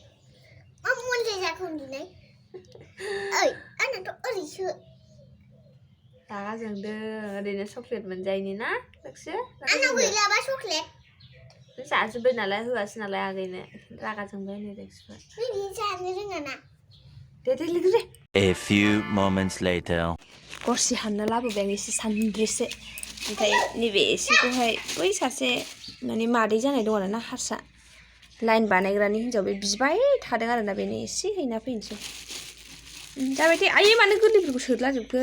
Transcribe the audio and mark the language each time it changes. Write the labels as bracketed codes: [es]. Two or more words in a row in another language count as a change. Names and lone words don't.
[brx] मा मडेल जाखो उन्दुनाय आंनाथ' ओरैसो रागा जोंदों ओरैनो चक्लेट मोनजायैनि ना लोगोसे आंनाव गैलाबा चक्लेट जाजोब्बाय नालाय होआसै नालाय आगैनो रागा जोंबाय नै रेक्सबा जानो रोङा ना दे लोगो [en] A few moments later [brx] गरसि हानना लाबोबाय आं एसे सान्द्रिसे ओमफ्राय नैबे एसेखौहाय बै सासे माने मादै जानाय दं आरोना हारसा लाइन बानायग्रानि हिन्जाव बे बिबाय थादों आरोना बेनो एसे हैना फैनोसै जाबाय दे आयै मानो गोरलैफोरखौ सोदलाजोबखो